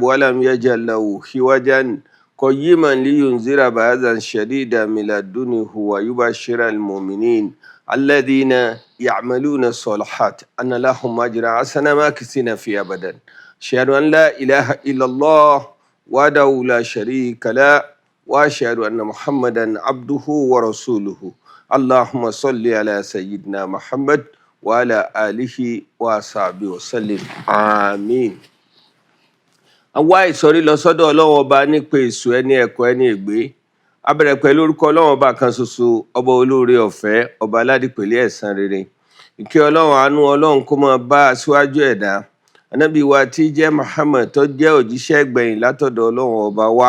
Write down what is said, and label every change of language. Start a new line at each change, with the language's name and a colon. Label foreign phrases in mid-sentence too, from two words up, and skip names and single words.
Arabic: ولم يجعل له عوجا قيما لينذر بأسا شديدا من لدنه ويبشر المؤمنين الذين يعملون الصالحات أن لهم أجرا حسنا ماكثين فيه أبدا أشهد أن لا إله إلا الله وحده لا شريك له وأشهد أن محمدا عبده ورسوله اللهم صل على سيدنا محمد وعلى آله وصحبه وسلم آمين.
Yoruba: Àwa ìsọ̀rí lọ sọ́dọ̀ Ọlọ́run ọba nípa èṣù ẹni ẹ̀kọ́ ẹni ègbé. A bẹ̀rẹ̀ pẹ̀lú orúkọ Ọlọ́run ọba kan ṣoṣo, ọba olóore ọ̀fẹ́, ọba aládìpẹ̀lẹ́ ẹ̀san rere. Ìkẹ́ Ọlọ́run àánú Ọlọ́run kó máa bá aṣíwájú ẹ̀dá. Ànábì wa tí jẹ́ Muhammad tó jẹ́ òjíṣẹ́ gbẹ̀yìn látọ̀dọ̀ Ọlọ́run ọba wa.